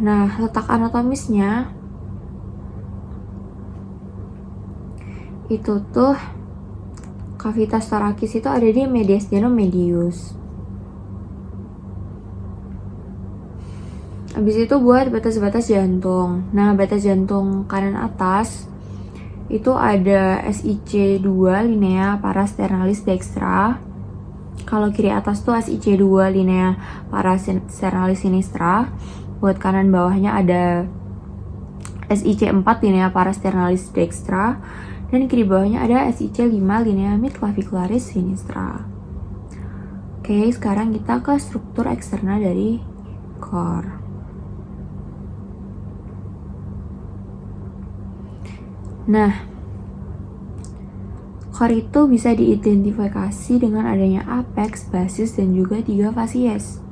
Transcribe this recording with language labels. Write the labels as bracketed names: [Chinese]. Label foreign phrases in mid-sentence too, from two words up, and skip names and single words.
[Indonesian] Nah, letak anatomisnya itu tuh kavitas torakis itu ada di [Latin] mediastinum medius. [Indonesian] Habis itu buat batas-batas jantung. Nah, batas jantung kanan atas itu ada SIC2 [Latin] linea parasternalis dextra. [Indonesian] Kalau kiri atas tuh SIC2 [Latin] linea parasternalis sinistra. [Indonesian] Buat kanan bawahnya ada SIC4 [Latin] linea parasternalis dextra. [Indonesian] Dan kiri bawahnya ada SIC5 [Latin] linea midclavicularis sinistra. [Indonesian] Oke, sekarang kita ke struktur eksterna dari core. Nah, core itu bisa diidentifikasi dengan adanya apex, basis, dan juga 3 fasies.